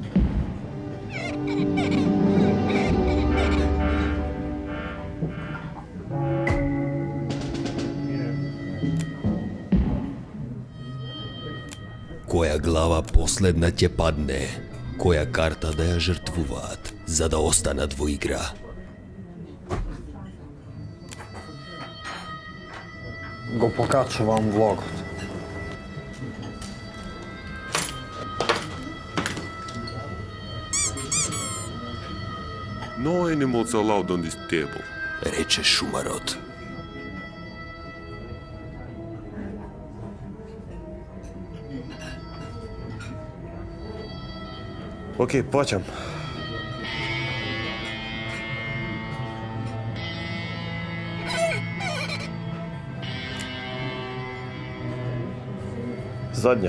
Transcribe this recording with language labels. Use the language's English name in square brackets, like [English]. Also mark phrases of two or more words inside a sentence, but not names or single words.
[Macedonian] Која глава последна ќе падне, која карта да ја жртвуваат, за да останат во игра. Го покачувам влогот. [English] No animals allowed on this table. [Macedonian] Рече шумарот. Океј, почнем. Задња.